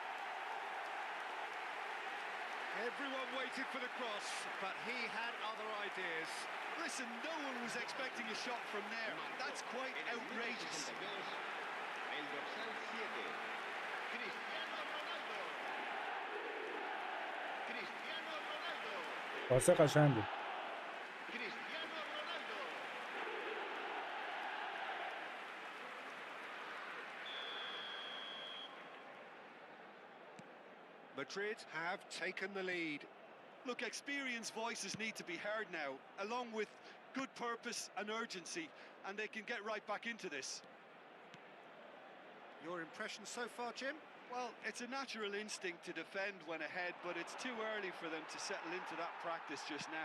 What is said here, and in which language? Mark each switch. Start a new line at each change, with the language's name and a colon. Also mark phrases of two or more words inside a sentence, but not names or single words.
English: Everyone waited for the cross, but he had other ideas. Listen, no one was expecting a shot from there. That's quite outrageous.
Spanish: El dorsal 7, Cristiano Ronaldo. Cristiano Ronaldo.
Persian: پاس قشنگ بود. Cristiano Ronaldo.
English: Madrid have taken the lead. Look, experienced voices need to be heard now, along with good purpose and urgency, and they can get right back into this. Your impression so far, Jim? Well, it's a natural instinct to defend when ahead, but it's too early for them to settle into that practice just now.